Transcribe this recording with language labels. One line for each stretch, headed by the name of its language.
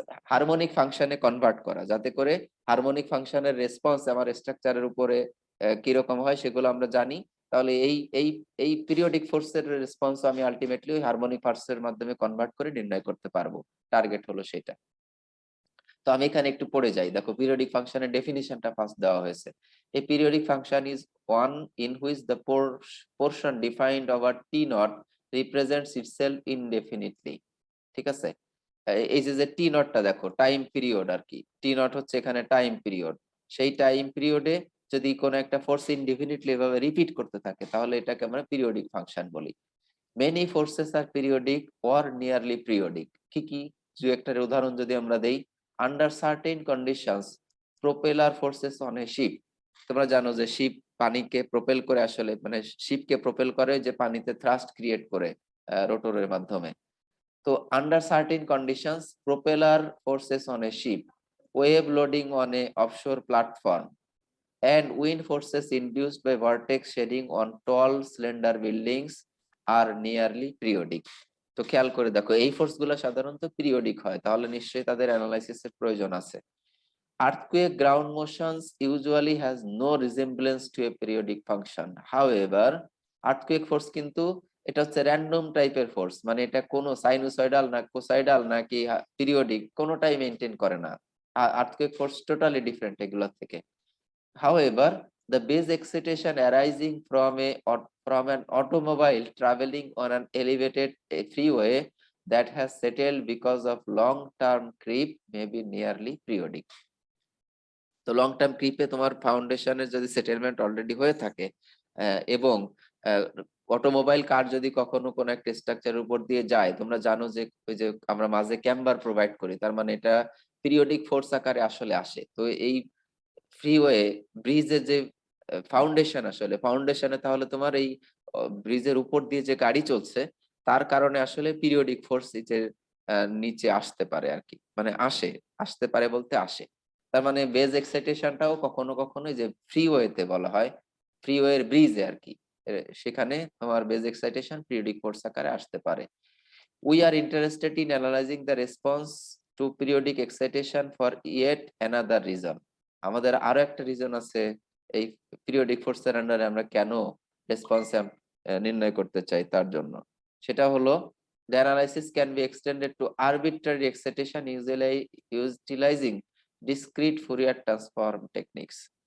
Bangla: Harmonic ফাংশনে convert করা, যাতে করে হারমোনিক ফাংশনের রেসপন্স আমার স্ট্রাকচারের উপরে কিরকম হয় সেগুলো আমরা জানি। তাহলে এই পিরিয়ডিক ফোর্সের রেসপন্স আমি আলটিমেটলি ওই হারমোনিক ফোর্সের মাধ্যমে কনভার্ট করে নির্ণয় করতে পারবো। টার্গেট হলো সেটা। তো আমি এখানে একটু পড়ে যাই। দেখো পিরিয়ডিক ফাংশনের ডেফিনিশনটা ফার্স্ট দেওয়া হয়েছে।
English: A periodic function is one in which the portion defined over T naught represents itself indefinitely.
Bangla: ঠিক আছে? এই যে টি নটটা দেখো টাইম পিরিয়ড আর কি। টি নট হচ্ছে এখানে টাইম পিরিয়ড। সেই টাইম পিরিয়ডে যদি কোনো একটা ফোর্স ইনডিফিনিটলি এভাবে রিপিট করতে থাকে তাহলে এটাকে আমরা পিরিয়ডিক ফাংশন বলি।
English: Many forces are periodic or nearly periodic.
Bangla: কি দু একটা উদাহরণ যদি আমরা দেই,
English: Under certain conditions propeller forces on a ship.
Bangla: তোমরা জানো যে শিপ পানিকে প্রোপেল করে, আসলে মানে শিপকে প্রোপেল করে যে পানিতে থ্রাস্ট ক্রিয়েট করে রোটরের মাধ্যমে।
English: তো under certain conditions, propeller forces on a ship, wave loading on a offshore platform, and wind forces induced by vortex shedding on tall, slender buildings are nearly periodic.
Bangla: তো খেয়াল করে দেখো এই ফোর্স গুলো সাধারণত পিরিয়ডিক হয়, তাহলে নিশ্চয়ই তাদের অ্যানালাইসিসের প্রয়োজন আছে।
English: Earthquake ground motions usually has no resemblance to a periodic function. However, earthquake force
Bangla: কিন্তু এটা হচ্ছে র্যান্ডম টাইপের ফোর্স, মানে এটা কোনো সাইনোসয়েডাল না কোসাইডাল নাকি পিরিয়ডিক কোনোটাই মেনটেন করে না। আর্থকুয়েক ফোর্স টোটালি ডিফারেন্ট এগুলো থেকে।
English: However, the base excitation arising from an automobile traveling on an elevated freeway that has settled because of long-term creep may be nearly periodic.
Bangla: তো long term ক্রিপে তোমার ফাউন্ডেশনের যদি settlement already হয়ে থাকে এবং automobile কার যদি কখনো কোনো একটা স্ট্রাকচারের উপর দিয়ে যায়, তোমরা জানো যে ওই যে আমরা মাঝে ক্যাম্বার প্রোভাইড করি, তার মানে এটা পিরিয়ডিক ফোর্স আকারে আসলে আসে। তো এই ফ্রিওয়ে ব্রিজের যে ফাউন্ডেশন, আসলে ফাউন্ডেশনে তাহলে তোমার এই ব্রিজের উপর দিয়ে যে গাড়ি চলছে তার কারণে আসলে পিরিয়ডিক ফোর্স নিচে আসতে পারে আর কি, মানে আসতে পারে বলতে আসে। তার মানে বেজ এক্সাইটেশনটাও কখনো কখনো যে ফ্রিওয়েতে বলা হয়, ফ্রিওয়ের ব্রিজে আর কি, সেখানে তোমার বেজ এক্সাইটেশন পিরিয়ডিক ফোর্স আকারে আসতে পারে।
English: We are interested in analyzing the response to periodic excitation for yet another reason.
Bangla: আমাদের আরো একটা রিজন আছে এই পিরিয়ডিক ফোর্সের আন্ডারে আমরা কেন রেসপন্স নির্ণয় করতে চাই তার জন্য। সেটা হলো
English: the analysis can be extended to arbitrary excitation utilizing discrete Fourier transform techniques.